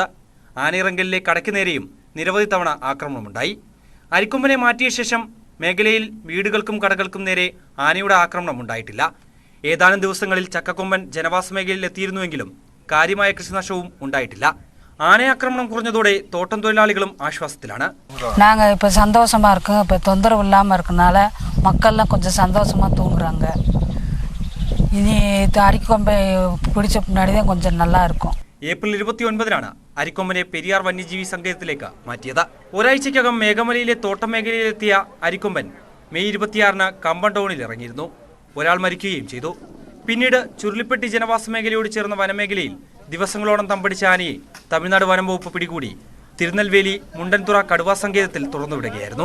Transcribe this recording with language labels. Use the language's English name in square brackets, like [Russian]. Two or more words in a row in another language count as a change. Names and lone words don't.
[Malayalam] ആനയിറങ്കലിലെ കടയ്ക്ക് നേരെയും നിരവധി തവണ ആക്രമണമുണ്ടായി. അരിക്കൊമ്പനെ മാറ്റിയ ശേഷം മേഖലയിൽ വീടുകൾക്കും കടകൾക്കും നേരെ ആനയുടെ ആക്രമണം ഉണ്ടായിട്ടില്ല. ഏതാനും ദിവസങ്ങളിൽ ചക്കക്കൊമ്പൻ ജനവാസ മേഖലയിൽ എത്തിയിരുന്നുവെങ്കിലും കാര്യമായ കൃഷിനാശവും ഉണ്ടായിട്ടില്ല. ആനയാക്രമണം കുറഞ്ഞതോടെ തോട്ടം തൊഴിലാളികളും ആശ്വാസത്തിലാണ്. [Tamil] நாங்கள் இப்போ சந்தோஷமாக இருக்கோம். இப்போ தொந்தரவு இல்லாமல் இருக்கனால மக்கள்லாம் கொஞ்சம் சந்தோஷமாக தூங்குறாங்க. இனி அரிக்கொம்பை பிடிச்ச பின்னாடி தான் கொஞ்சம் நல்லா இருக்கும். [Malayalam] ഏപ്രിൽ 29-നാണ് അരിക്കൊമ്പനെ പെരിയാർ വന്യജീവി സങ്കേതത്തിലേക്ക് മാറ്റിയത്. ഒരാഴ്ചയ്ക്കകം മേഘമലയിലെ തോട്ടം മേഖലയിലെത്തിയ അരിക്കൊമ്പൻ മെയ് 26-ന് കമ്പം ടൗണിൽ ഇറങ്ങിയിരുന്നു. ഒരാൾ മരിക്കുകയും ചെയ്തു. പിന്നീട് ചുരുളിപ്പെട്ടി ജനവാസ മേഖലയോട് ചേർന്ന വനമേഖലയിൽ ദിവസങ്ങളോളം തമ്പടിച്ച ആനയെ തമിഴ്നാട് വനം വകുപ്പ് പിടികൂടി തിരുനെൽവേലി മുണ്ടൻതുറ കടുവാ സങ്കേതത്തിൽ തുറന്നുവിടുകയായിരുന്നു.